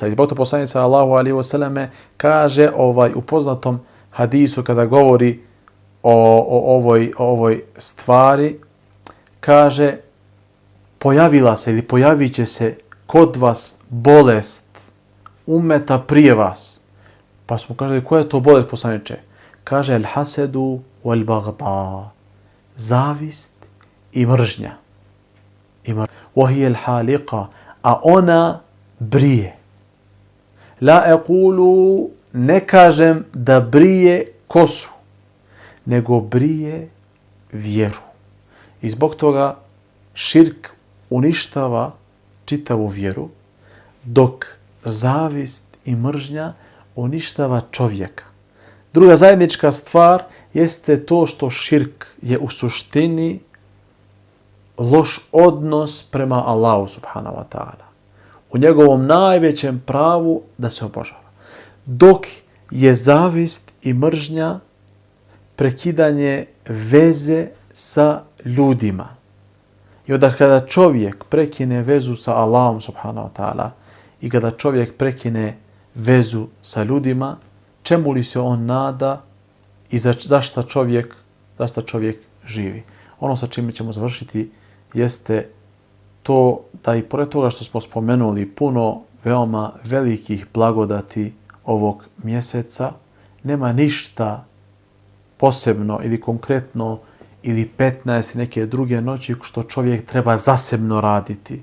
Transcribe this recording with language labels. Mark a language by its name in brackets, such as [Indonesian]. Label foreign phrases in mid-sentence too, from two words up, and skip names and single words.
[Bosnian] I zbog toga poslanik [Arabic] صلى الله عليه وسلم [Bosnian] kaže u poznatom hadisu kada govori o ovoj stvari, kaže: pojavila se ili pojavit će se kod vas bolest ummeta prije vas. Pa smo kaželi, koja je to bolest, poslaniče? Kaže: [Arabic] الحسد والبغضاء, [Bosnian] zavist i mržnja. [Arabic] وهي الحالقة, [Bosnian] a ona brije. [Arabic] لا أقول, [Bosnian] ne kažem da brije kosu, nego brije vjeru. I zbog toga širk uništava čitavu vjeru, dok zavist i mržnja uništava čovjeka. Druga zajednička stvar jeste to što širk je u suštini loš odnos prema Allahu [Arabic] سبحانه وتعالى. [Bosnian] U njegovom najvećem pravu da se obožava. Dok je zavist i mržnja prekidanje veze sa ljudima. I onda kada čovjek prekine vezu sa Allahom [Arabic] سبحانه وتعالى [Bosnian] i kada čovjek prekine vezu sa ljudima, čemu li se on nada i zašto čovjek živi? Ono sa čime ćemo završiti jeste to da i pored toga što smo spomenuli puno veoma velikih blagodati ovog mjeseca, nema ništa posebno ili konkretno ili 15 neke druge noći što čovjek treba zasebno raditi.